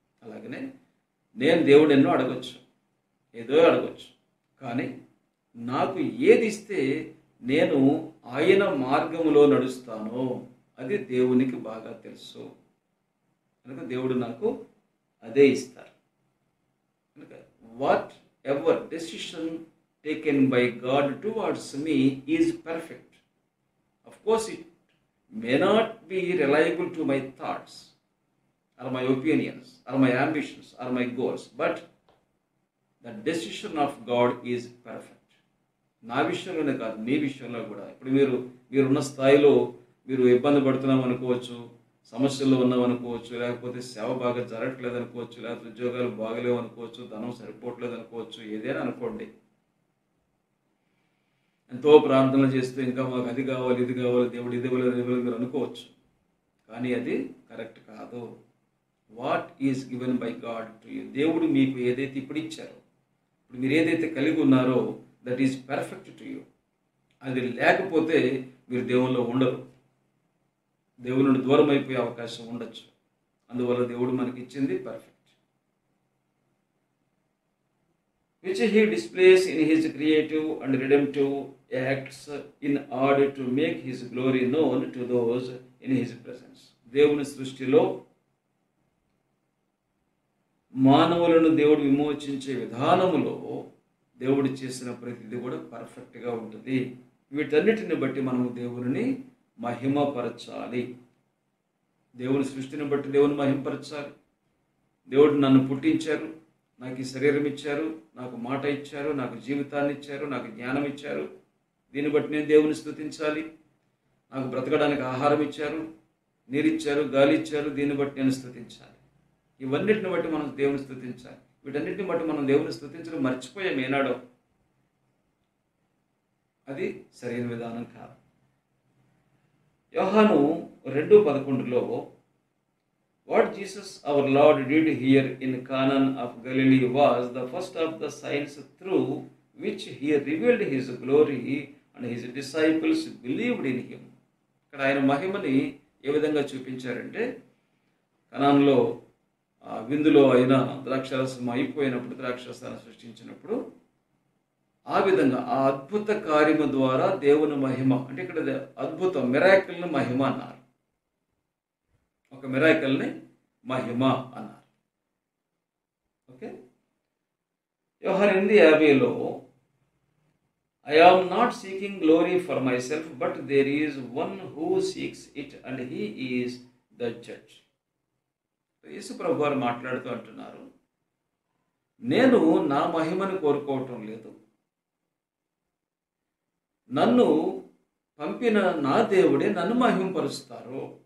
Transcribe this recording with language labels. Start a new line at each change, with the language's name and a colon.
Telugu: అలాగనే నేను దేవుడు ఎన్నో అడగచ్చు, ఏదో అడగచ్చు, కానీ నాకు ఏది ఇస్తే నేను ఆయన మార్గములో నడుస్తానో అది దేవునికి బాగా తెలుసు. కనుక దేవుడు నాకు అదే ఇస్తారు. కనుక
English: Whatever decision taken by God towards me is perfect. Of course, it may not be reliable to my thoughts or my opinions or my ambitions or my goals, but the decision of God is perfect.
Telugu: నా విషయంలోనే కాదు, మీ విషయంలో కూడా. ఇప్పుడు మీరున్న స్థాయిలో మీరు ఇబ్బంది పడుతున్నాం అనుకోవచ్చు, సమస్యల్లో ఉన్నాం అనుకోవచ్చు, లేకపోతే సేవ బాగా జరగట్లేదు అనుకోవచ్చు, లేకపోతే ఉద్యోగాలు బాగలేవు అనుకోవచ్చు, ధనం సరిపోవట్లేదు అనుకోవచ్చు, ఏదైనా అనుకోండి. ఎంతో ప్రార్థనలు చేస్తూ ఇంకా మాకు అది కావాలి, ఇది కావాలి, దేవుడు ఇది ఇవ్వలేదు మీరు అనుకోవచ్చు, కానీ అది కరెక్ట్ కాదు.
English: What is given by God to you.
Telugu: దేవుడు మీకు ఏదైతే ఇప్పుడు ఇచ్చారో, ఇప్పుడు మీరు ఏదైతే కలిగి ఉన్నారో,
English: That is perfect to you.
Telugu: అది లేకపోతే మీరు దేవుల్లో ఉండరు, దేవుని నుండి దూరం అయిపోయే అవకాశం ఉండొచ్చు. అందువల్ల దేవుడు మనకి ఇచ్చింది perfect,
English: which he displays in his creative and redemptive acts in order to make his glory known to those in his presence.
Telugu: దేవుని సృష్టిలో మానవులను దేవుడు విమోచించే విధానములో దేవుడు చేసిన ప్రతిదీ కూడా పర్ఫెక్ట్గా ఉంటుంది. వీటన్నిటిని బట్టి మనము దేవుని మహిమపరచాలి. దేవుని సృష్టిని బట్టి దేవుని మహిమపరచాలి. దేవుడు నన్ను పుట్టించారు, నాకు ఈ శరీరం ఇచ్చారు, నాకు మాట ఇచ్చారు, నాకు జీవితాన్ని ఇచ్చారు, నాకు జ్ఞానం ఇచ్చారు, దీన్ని బట్టి నేను దేవుని స్తుతించాలి. నాకు బ్రతకడానికి ఆహారం ఇచ్చారు, నీరు ఇచ్చారు, గాలి ఇచ్చారు, దీన్ని బట్టి నేను స్తుతించాలి. ఇవన్నిటిని బట్టి మనం దేవుని స్తుతించాలి. వీటన్నిటిని బట్టి మనం దేవుని స్తుతించడం మర్చిపోయాం ఏనాడో. అది సరైన విధానం కాదు.
English: యోహాను 2:11లో what Jesus our Lord did here in Cana of Galilee was the first of the signs through which he revealed his glory and his disciples believed in him.
Telugu: ఇక్కడ ఆయన మహిమని ఏ విధంగా చూపించారంటే, కనాన్లో విందులో అయినా ద్రాక్షారసం అయిపోయినప్పుడు ద్రాక్షారసాన్ని సృష్టించినప్పుడు ఆ విధంగా ఆ అద్భుత కార్యము ద్వారా దేవుని మహిమ, అంటే ఇక్కడ అద్భుతం మిరాకిల్ని మహిమ అన్నారు. ఒక మిరాకిల్ని మహిమ అన్నారు.
English: Okay, Yohanu 8:50లో I am not seeking glory for myself, but there is one who seeks it and he is the judge.
Telugu: యేసు ప్రభు వారు మాట్లాడుతూ అంటున్నారు, నేను నా మహిమను కోరుకోవటం లేదు, నన్ను పంపిన నా దేవుడే నన్ను మహింపరుస్తారు.